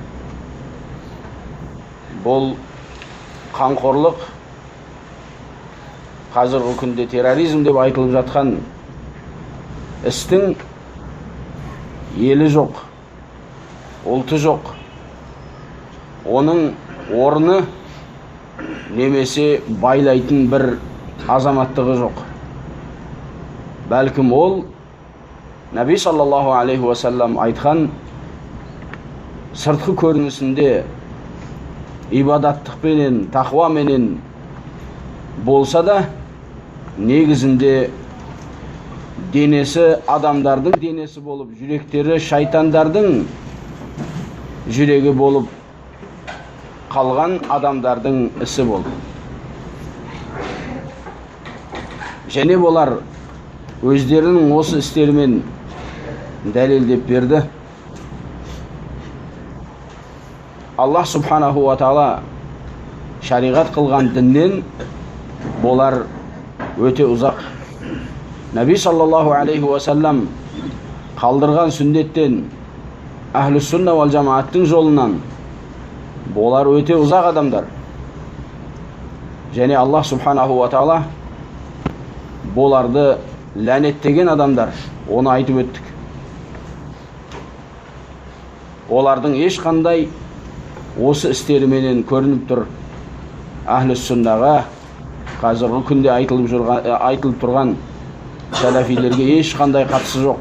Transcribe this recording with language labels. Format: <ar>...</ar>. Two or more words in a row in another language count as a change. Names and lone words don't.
<kk>Бұл қанқорлық, қазіргі күнде терроризм деп айтылып жатқан істің елі жоқ, ұлты жоқ. Оның орны немесе байлайтын бір азаматтығы жоқ. Бәлкім ол Наби</kk> <ar>صلى الله عليه وسلم</ar> <kk>айтқан сыртқы көрінісінде ибадаттықпенен, тақуаменен болса да, негізінде денесі адамдардың денесі болып, жүректері шайтандардың жүрегі болып қалған адамдардың ісі болды. Және болар өздерінің осы істерімен дәлелдеп берді. Аллах</kk> <ar>سبحانه وتعالى</ar> <kk>шариғат қылған діннен болар өте ұзақ. Наби</kk> <ar>صلى الله عليه وسلم</ar> <kk>қалдырған сүннеттен,</kk> <ar>أهل السنة والجماعة</ar> <kk>жолынан болар өте ұзақ адамдар. Және Аллах</kk> <ar>سبحانه وتعالى</ar> <kk>боларды ләнеттеген адамдар, оны айтып өттік. Олардың ешқандай осы істеріменен көрініп тұр. Әхлі сүннаға қазіргі күнде айтылып тұрған сәләфилерге ешқандай қатысы жоқ.</kk>